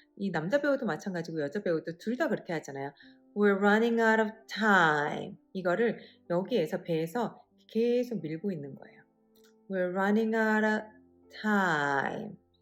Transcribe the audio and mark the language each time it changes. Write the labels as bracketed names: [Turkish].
[Korean] 이 남자 배우도 마찬가지고 여자 배우도 둘 다 그렇게 하잖아요. [English] We're running out of time. [Korean] 이거를 여기에서 배에서 계속 밀고 있는 거예요. [English] We're running out of time.